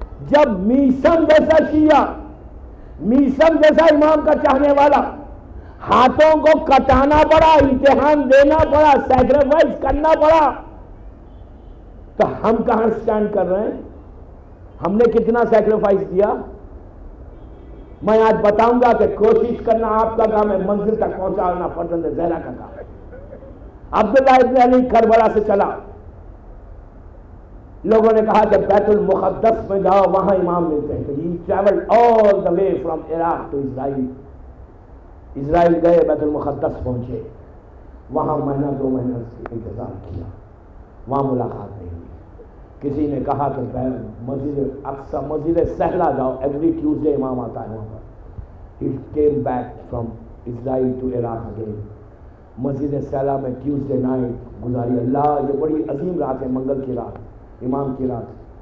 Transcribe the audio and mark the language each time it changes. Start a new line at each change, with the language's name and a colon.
Urdu: جب میسم جیسا شیعہ، میسم جیسا امام کا چاہنے والا ہاتھوں کو کٹانا پڑا، امتحان دینا پڑا، سیکریفائس کرنا پڑا، تو ہم کہاں سٹینڈ کر رہے ہیں؟ ہم نے کتنا سیکریفائس دیا؟ میں آج بتاؤں گا کہ کوشش کرنا آپ کا کام ہے، منزل تک پہنچانا فرزند زہرا کا کام ہے. عبداللہ ابن علی کربلا سے چلا. لوگوں نے کہا کہ بیت المقدس میں جاؤ، وہاں امام ملتے ہیں.
English: He traveled all the way from Iraq to Israel.
Urdu: اسرائیل گئے، بیت المقدس پہنچے. وہاں مہینہ 2 مہینہ انتظار کیا، وہاں ملاقات نہیں ہوئی۔ کسی نے کہا کہ مسجد اقصیٰ مسجد سہلا جاؤ، ایوری ٹیوزڈے امام آتا ہے وہاں پر۔
English: He came back from Israel to Iraq again۔
Urdu: مسجد سہلا میں ٹیوزڈے نائٹ گزاری۔ اللہ، یہ بڑی عظیم رات ہے، منگل کی رات، امام کی رات